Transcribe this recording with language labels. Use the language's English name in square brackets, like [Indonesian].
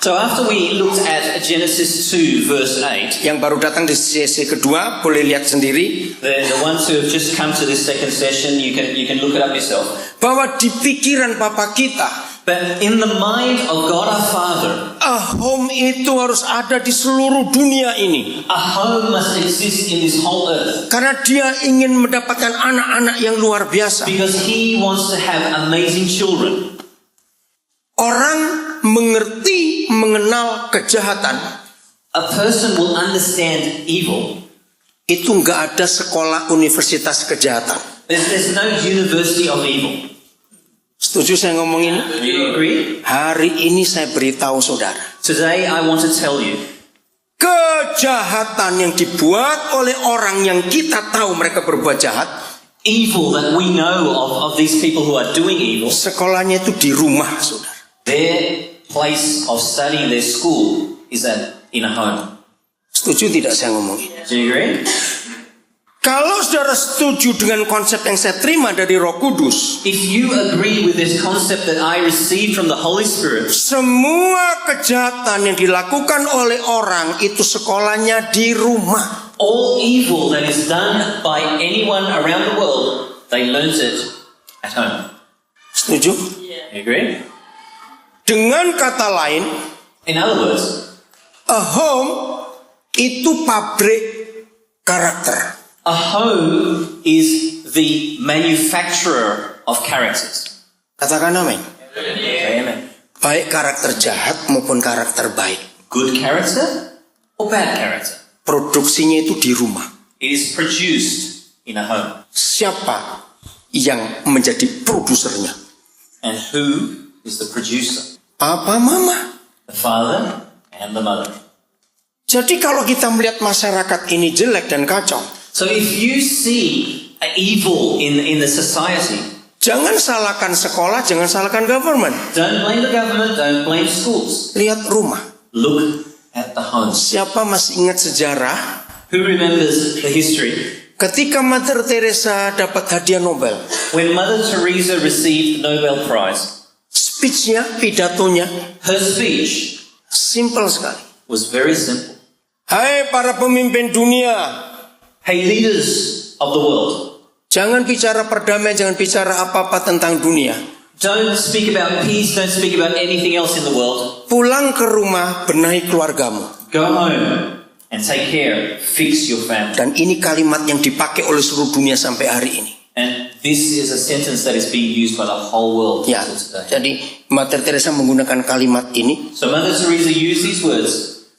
[English] So after we looked at Genesis 2 verse 8, [Indonesian] yang baru datang di sesi kedua boleh lihat sendiri, [English] the ones who have just come to this second session, you can look it up yourself. [Indonesian] bahwa di pikiran Bapa kita, [English] But in the mind of God our Father, [Indonesian] a home itu harus ada di seluruh dunia ini. [English] a home must exist in this whole earth. [Indonesian] Karena dia ingin mendapatkan anak-anak yang luar biasa. [English] Because He wants to have amazing children. [Indonesian] Orang mengerti, mengenal kejahatan. [English] A person will understand evil. [Indonesian] Itu nggak ada sekolah universitas kejahatan. [English] There's no university of evil. [Indonesian] Setuju saya ngomong ini? [English] Do you agree? [Indonesian] Hari ini saya beritahu saudara, [English] Today I want to tell you, [Indonesian] kejahatan yang dibuat oleh orang yang kita tahu mereka berbuat jahat, [English] evil that we know of these people who are doing evil, [Indonesian] sekolahnya itu di rumah, saudara. [English] their place of studying, their school, is in a home. [Indonesian] Setuju tidak saya ngomong ini? [English] Do you agree? [Indonesian] Kalau saudara setuju dengan konsep yang saya terima dari Roh Kudus, [English] If you agree with this concept that I received from the Holy Spirit, [Indonesian] semua kejahatan yang dilakukan oleh orang itu sekolahnya di rumah. [English] all evil that is done by anyone around the world, they learnt it at home. [Indonesian] Setuju? [English] You agree? [Indonesian] Dengan kata lain, [English] In other words, [Indonesian] a home itu pabrik karakter. [English] a home is the manufacturer of characters. [Indonesian] Katakan amin. [English] Amen. [Indonesian] Baik karakter jahat maupun karakter baik. [English] Good character or bad character? [Indonesian] Produksinya itu di rumah. [English] It is produced in a home. [Indonesian] Siapa yang menjadi produsernya? [English] And who is the producer? [Indonesian] Papa, mama. [English] The father and the mother. [Indonesian] Jadi kalau kita melihat masyarakat ini jelek dan kacau, [English] So if you see evil in the society, [Indonesian] jangan salahkan sekolah, jangan salahkan government. [English] don't blame the government, don't blame schools. [Indonesian] Lihat rumah. [English] Look at the homes. [Indonesian] Siapa masih ingat sejarah? [English] Who remembers the history? [Indonesian] Ketika Mother Teresa dapat hadiah Nobel, [English] When Mother Teresa received the Nobel Prize, [Indonesian] speech-nya, pidatonya, [English] her speech [Indonesian] simple sekali. [English] was very simple. [Indonesian] Hai para pemimpin dunia, [English] Hey, leaders of the world, [Indonesian] jangan bicara perdamaian, jangan bicara apa-apa tentang dunia. [English] don't speak about peace, don't speak about anything else in the world. [Indonesian] Pulang ke rumah, benahi keluargamu. [English] Go home and take care, fix your family. [Indonesian] Dan ini kalimat yang dipakai oleh seluruh dunia sampai hari ini. [English] And this is a sentence that is being used by the whole world [Indonesian] Ya, [English] until today. [Indonesian] jadi Mother Teresa menggunakan kalimat ini. [English] So Mother Teresa used these words.